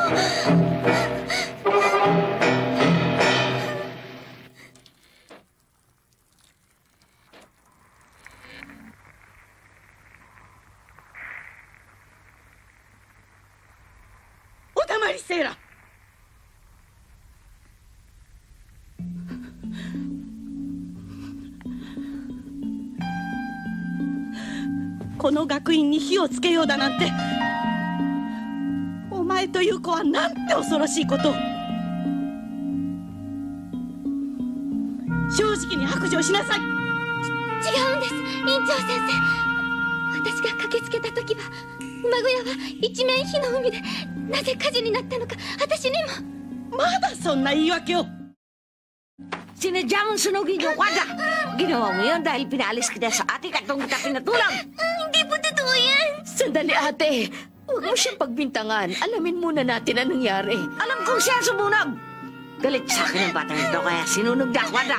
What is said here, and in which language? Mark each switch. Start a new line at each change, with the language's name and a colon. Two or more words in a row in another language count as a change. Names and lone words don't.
Japanese: Oda Maricela! この学院に火をつけようだなんて、お前という子はなんて恐ろしいことを。正直に白状しなさい。違うんです、院長先生。私が駆けつけた時は馬小屋は一面火の海で、なぜ火事になったのか私にも。まだそんな言い訳を。
Filipino: Sinadya mong sunugin yung kwadra. Ginawa mo yun dahil pinalis kita sa atik at itong kita pinatulang. Hindi po totoo yan. Sandali, ate. Huwag mo siyang pagbintangan. Alamin muna natin ang nangyari. Alam kong siya sumunog. Galit sa akin ang batang ito kaya sinunog na kwadra.